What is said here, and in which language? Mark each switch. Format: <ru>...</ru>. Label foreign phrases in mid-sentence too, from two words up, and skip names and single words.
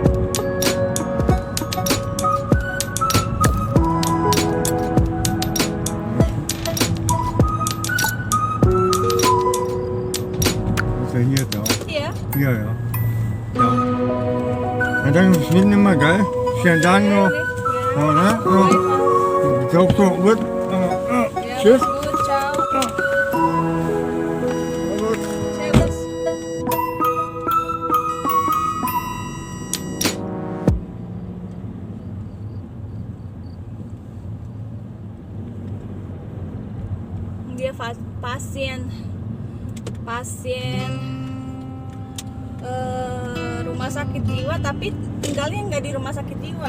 <de>Ist ja hier da. Iya. Ja, ja. Da. Na dann bis hinten immer, gell? Schönen Dank noch. Ja, ne? Ja. Ist auch so gut. Tschüss. Good, ciao. Gut. Servus.</de> <id>Dia pasien rumah sakit jiwa, tapi tinggalnya nggak di rumah sakit jiwa.</id>